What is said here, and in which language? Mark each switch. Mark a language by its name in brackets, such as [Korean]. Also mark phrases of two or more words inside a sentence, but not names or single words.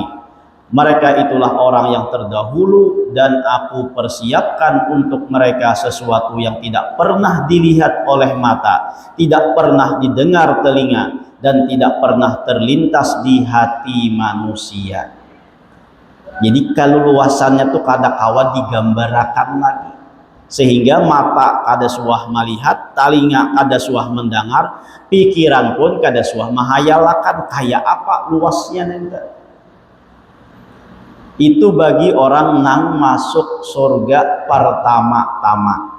[Indonesian] Mereka itulah orang yang terdahulu dan aku persiapkan untuk mereka sesuatu yang tidak pernah dilihat oleh mata, tidak pernah didengar telinga, dan tidak pernah terlintas di hati manusia. [Banjar] Jadi kalau luasannya tuh kada kawa digambarkan lagi, sehingga mata kada suah melihat, telinga kada suah mendengar, pikiran pun kada suah mahayalakan kayak apa luasnya nenda. Itu bagi orang nang masuk surga pertama-tama.